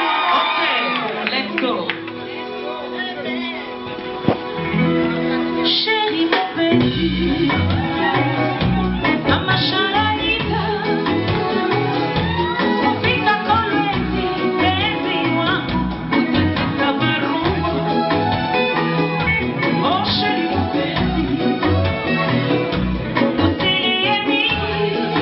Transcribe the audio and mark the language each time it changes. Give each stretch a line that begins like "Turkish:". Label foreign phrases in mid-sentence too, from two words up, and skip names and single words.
English: Ok, let's go.
French: Chérie, mon petit,
Swahili: mama shalalika, kupita kolwezi, penzi wangu, utataka barua.
French: Oh chérie, mon petit,
Swahili: usilie mingi.